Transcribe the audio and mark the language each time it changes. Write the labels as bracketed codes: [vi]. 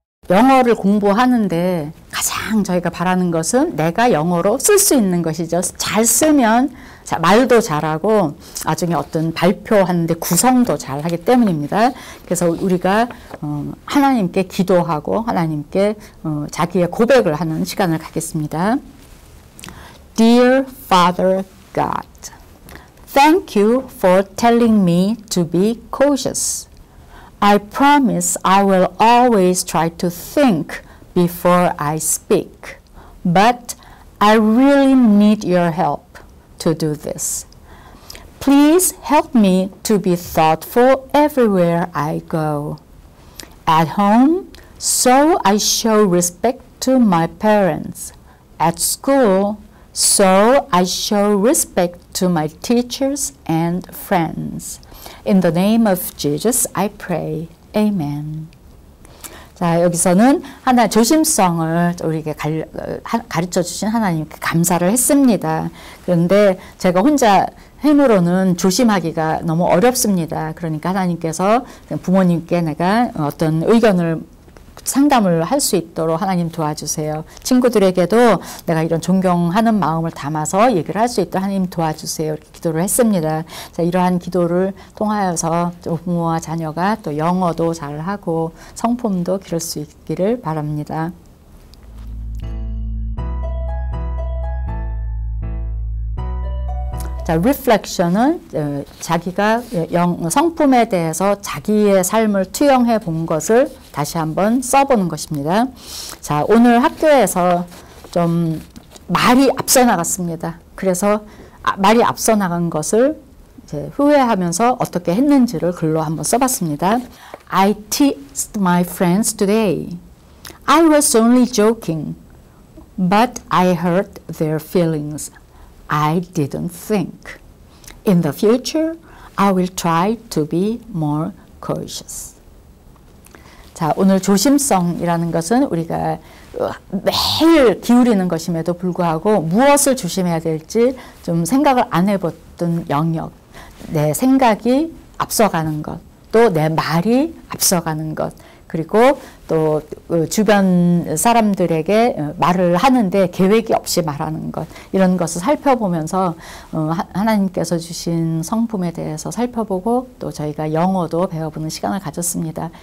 [ko] 영어를 공부하는데 가장 저희가 바라는 것은 내가 영어로 쓸 수 있는 것이죠. 잘 쓰면 말도 잘하고 나중에 어떤 발표하는데 구성도 잘하기 때문입니다. 그래서 우리가 하나님께 기도하고 하나님께 자기의 고백을 하는 시간을 갖겠습니다. [en] Dear Father God, thank you for telling me to be cautious. I promise I will always try to think before I speak, but I really need your help to do this. Please help me to be thoughtful everywhere I go. At home, so I show respect to my parents. At school, so I show respect to my teachers and friends. In the name of Jesus, I pray. Amen. [ko] 자, 여기서는 하나 조심성을 우리에게 가르쳐 주신 하나님께 감사를 했습니다. 그런데 제가 혼자 힘으로는 조심하기가 너무 어렵습니다. 그러니까 하나님께서 부모님께 내가 어떤 의견을 상담을 할 수 있도록 하나님 도와주세요. 친구들에게도 내가 이런 존경하는 마음을 담아서 얘기를 할 수 있도록 하나님 도와주세요. 이렇게 기도를 했습니다. 자, 이러한 기도를 통하여서 부모와 자녀가 또 영어도 잘하고 성품도 기를 수 있기를 바랍니다. 자, reflection은 자기가 성품에 대해서 자기의 삶을 투영해 본 것을 다시 한번 써보는 것입니다. 자, 오늘 학교에서 좀 말이 앞서 나갔습니다. 그래서 말이 앞서 나간 것을 이제 후회하면서 어떻게 했는지를 글로 한번 써봤습니다. [en] I teased my friends today. I was only joking, but I hurt their feelings. I didn't think. In the future, I will try to be more cautious. [ko] 자, 오늘 조심성이라는 것은 우리가 매일 기울이는 것임에도 불구하고 무엇을 조심해야 될지 좀 생각을 안 해봤던 영역, 내 생각이 앞서가는 것, 또 내 말이 앞서가는 것, 그리고 또 주변 사람들에게 말을 하는데 계획이 없이 말하는 것, 이런 것을 살펴보면서 하나님께서 주신 성품에 대해서 살펴보고 또 저희가 영어도 배워보는 시간을 가졌습니다.